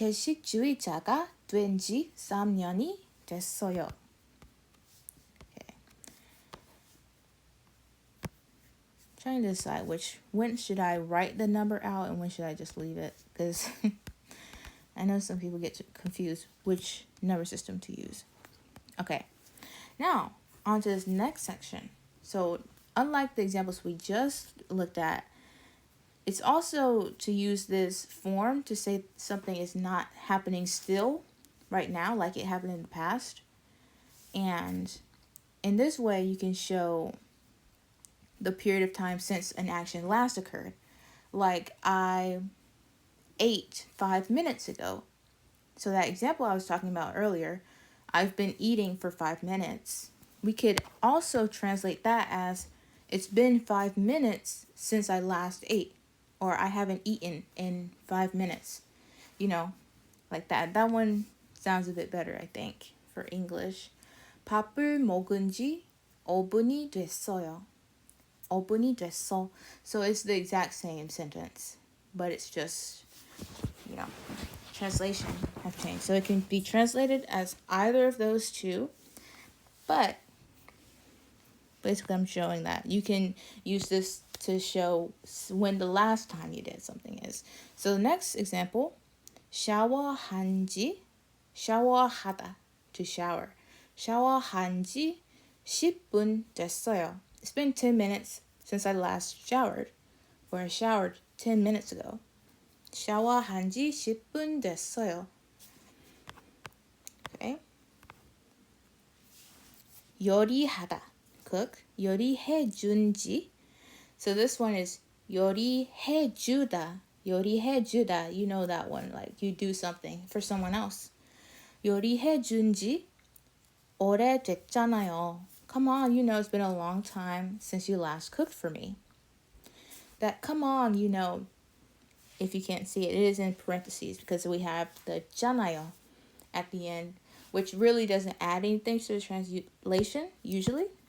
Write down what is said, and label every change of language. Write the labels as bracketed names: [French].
[Korean] 채식주의자가 된 지 3년이 됐어요. [English] Okay. Trying to decide when should I write the number out and when should I just leave it, because I know some people get confused which number system to use. Okay, now on to this next section. So unlike the examples we just looked at, it's also to use this form to say something is not happening still right now, like it happened in the past. And in this way, you can show the period of time since an action last occurred. Like, I ate 5 minutes ago. So that example I was talking about earlier, I've been eating for 5 minutes. We could also translate that as, it's been 5 minutes since I last ate, or I haven't eaten in 5 minutes. You know, like that. That one sounds a bit better, I think, for English. [Korean] 밥을 먹은 지 5분이 됐어요. 5분이 됐어. [English] So it's the exact same sentence, but it's just, translation have changed. So it can be translated as either of those two, but basically I'm showing that you can use this to show when the last time you did something is. So the next example, [Korean] 샤워한 지, [English] 샤워하다, to shower. [Korean] 샤워한 지 10분 됐어요. [English] It's been 10 minutes since I last showered, or I showered 10 minutes ago. [Korean] 샤워한 지 10분 됐어요. [English] Okay. [Korean] 요리하다, cook. 요리해준 지. [English] So this one is 요리해주다. [Korean] 요리해주다. [English] You know that one, like you do something for someone else. [Korean] 요리해준 지 오래됐잖아요. [English] Come on, it's been a long time since you last cooked for me. That come on, if you can't see it, it is in parentheses because we have the 잖아요 at the end, which really doesn't add anything to the translation usually.